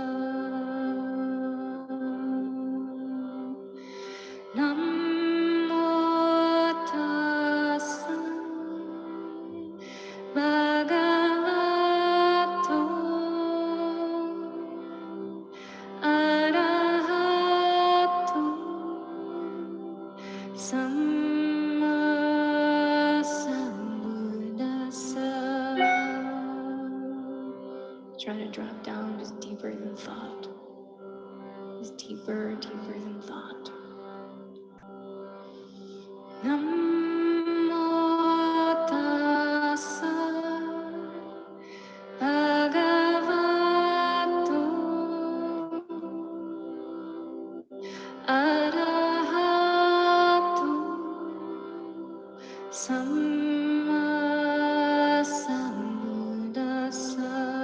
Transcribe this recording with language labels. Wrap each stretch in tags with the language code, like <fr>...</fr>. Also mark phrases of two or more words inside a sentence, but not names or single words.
<pi>Namo tassa bhagavato arahato samma sambuddhassa.</pi> <en>Try to drop down just deeper than thought, as deeper, deeper than thought.</en> <pi>Namo tassa bhagavato arahato samma sambuddhassa.</pi>